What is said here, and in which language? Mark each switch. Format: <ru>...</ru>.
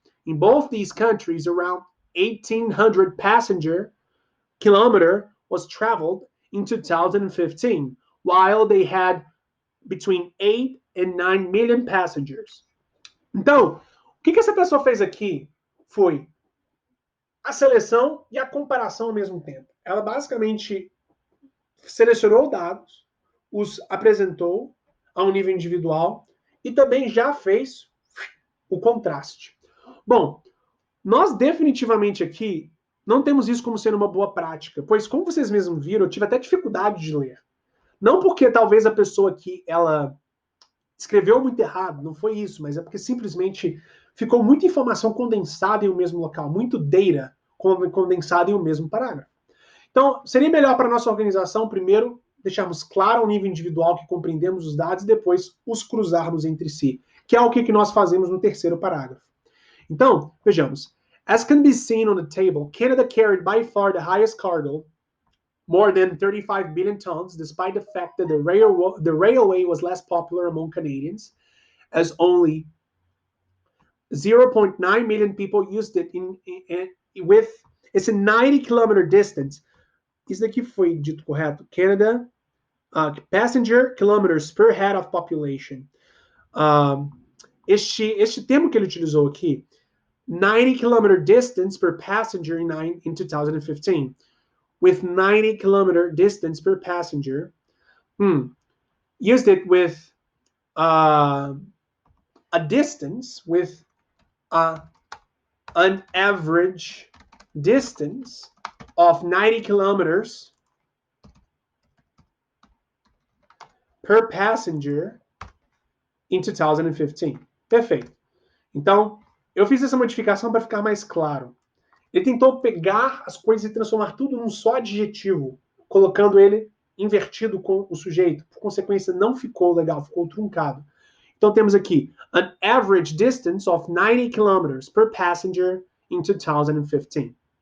<en>In both these countries, around 1,800 passenger kilometer was traveled in 2015, while they had between 8 and 9 million passengers.</en> <pt>Então, o que essa pessoa fez aqui foi a seleção e a comparação ao mesmo tempo. Ela basicamente selecionou dados, os apresentou a um nível individual e também já fez o contraste. Bom, nós definitivamente aqui não temos isso como sendo uma boa prática, pois como vocês mesmos viram, eu tive até dificuldade de ler. Não porque talvez a pessoa aqui, ela escreveu muito errado, não foi isso, mas é porque simplesmente ficou muita informação condensada em um mesmo local, muito data condensada em um mesmo parágrafo. Então, seria melhor para a nossa organização, primeiro, deixarmos claro ao nível individual que compreendemos os dados e depois os cruzarmos entre si, que é o que nós fazemos no terceiro parágrafo. Então, vejamos.</pt> <en>As can be seen on the table, Canada carried by far the highest cargo, more than 35 billion tons, despite the fact that the railway was less popular among Canadians, as only 0.9 million people used it with esse 90-kilometer distance.</en> <pt>Isso daqui foi dito correto.</pt> <en>Canada, passenger kilometers per head of population.</en> <pt>Este termo que ele utilizou aqui,</pt> <en>90-kilometer distance per passenger in 2015. With 90-kilometer distance per passenger, used it with a distance with an average distance of 90 kilometers per passenger in 2015.</en> <pt>Perfeito. Então, eu fiz essa modificação para ficar mais claro. Ele tentou pegar as coisas e transformar tudo num só adjetivo, colocando ele invertido com o sujeito. Por consequência, não ficou legal, ficou truncado. Então temos aqui,</pt> <en>an average distance of 90 kilometers per passenger in 2015.</en>